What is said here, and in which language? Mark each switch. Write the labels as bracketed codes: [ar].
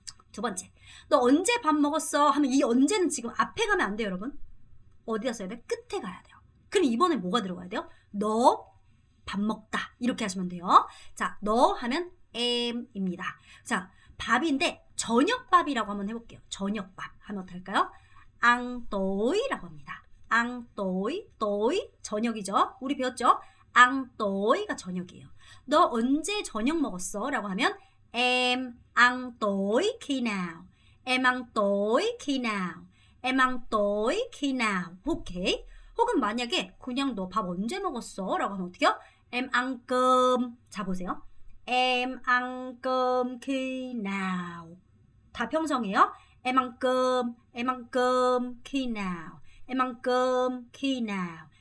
[ko] 두 번째. 너 언제 밥 먹었어? 하면 이 언제는 지금 앞에 가면 안 돼요, 여러분. 어디다 써야 돼? 끝에 가야 돼요. 그럼 이번에 뭐가 들어가야 돼요? 너 밥 먹다. 이렇게 하시면 돼요. 자, 너 하면 am입니다. 자, 밥인데 저녁밥이라고 한번 해볼게요. 저녁밥 하면 어떨까요? [vi] ăn tối [ko] 라고 합니다. [vi] ăn tối, tối [ko] 저녁이죠. 우리 배웠죠? ăn tối 가 저녁이에요. 너 언제 저녁 먹었어? 라고 하면 [vi] em ăn tối khi nào? em ăn tối khi nào? em ăn tối khi nào? 오케이. [ko] 혹은 만약에 그냥 너 밥 언제 먹었어? 라고 하면 어떻게요? [vi] em ăn cơm. [ko] 자, 보세요. [vi] em ăn cơm khi nào? [ko] 다 평성이에요. [vi] em ăn cơm, em ăn cơm khi nào? em ăn cơm khi nào?